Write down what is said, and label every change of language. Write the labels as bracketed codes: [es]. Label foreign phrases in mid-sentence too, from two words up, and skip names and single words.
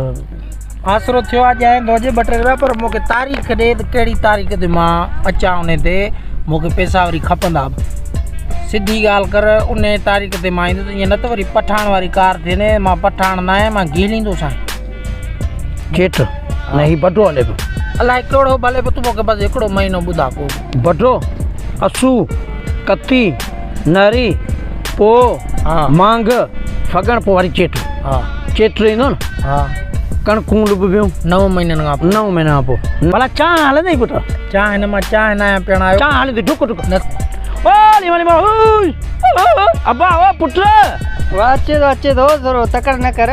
[sd] आसरो थियो आहे ॼाए रोज़े ॿ टे रुपया पर मूंखे तारीख़ ॾे त कहिड़ी तारीख़ ते मां अचां उन ते मूंखे पैसा वरी खपंदा सिधी ॻाल्हि कर उन तारीख़ ते मां ईंदुसि ईअं न त वरी पठाण वारी कार थिए न मां पठाण न आहियां मां घीलींदुसि हाणे जेठ न ही बटो हले पियो अलाए कहिड़ो भले पोइ तूं मूंखे बसि हिकिड़ो महीनो ॿुधा पोइ बटो असू कती नरी पो मांग फगण पोइ वरी चेट हा चेट ईंदो न हा कणकूं लुबियूं 9 महीननि खां पोइ 9 महीना खां पोइ भला चांहि हलंदई पुट चांहि हिन मां चांहि न आहियां पीअण आयो चांहि हलंदी डुक न ओ लीमा अब्बा ओ पुट अचे थो थोरो तकड़ न करे